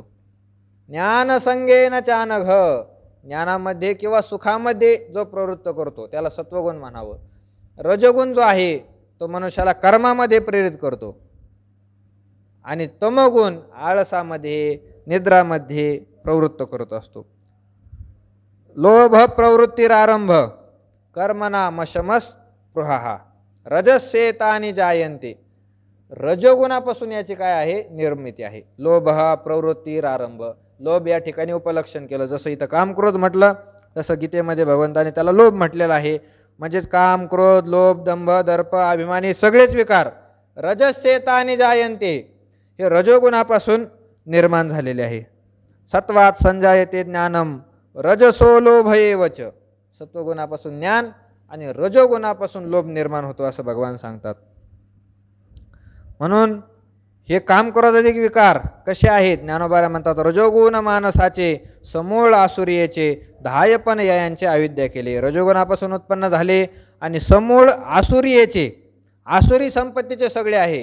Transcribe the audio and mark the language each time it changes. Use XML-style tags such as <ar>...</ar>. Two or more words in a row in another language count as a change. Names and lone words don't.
<sa>ज्ञानसंगेन चानघ,</sa> <mr>ज्ञानामध्ये किंवा सुखामध्ये जो प्रवृत्त करतो त्याला सत्वगुण म्हणावं. रजोगुण जो आहे तो मनुष्याला कर्मामध्ये प्रेरित करतो आणि तमोगुण आळसामध्ये निद्रामध्ये प्रवृत्त करत असतो.</mr> <sa>लोभ प्रवृत्तीरारंभ कर्मणा मशमस पृहा रजस्येतानि जायन्ते.</sa> <mr>रजोगुणापासून याची काय आहे? निर्मिती आहे.</mr> <sa>लोभ प्रवृत्तीरारंभ,</sa> <mr>लोभ या ठिकाणी उपलक्षण केलं. जसं इथं काम क्रोध म्हटलं तसं गीतेमध्ये भगवंताने त्याला लोभ म्हटलेलं आहे. म्हणजेच काम क्रोध लोभ दंभ दर्प अभिमानी सगळेच विकार</mr> <sa>रजस्येतानि जायन्ते</sa> <mr>हे रजोगुणापासून निर्माण झालेले आहे.</mr> <sa>सत्वात संजायते ज्ञानम रजसो लोभ एवच.</sa> <mr>सत्वगुणापासून ज्ञान आणि रजोगुणापासून लोभ निर्माण होतो असं भगवान सांगतात. म्हणून हे काम क्रोधाधिक विकार कसे आहेत? ज्ञानोबा म्हणतात रजोगुण मानसाचे समूळ आसुरीचे धायपन यांचे अविद्या केले. रजोगुणापासून उत्पन्न झाले आणि समूळ आसुरीचे, आसुरी संपत्तीचे सगळे आहे.</mr>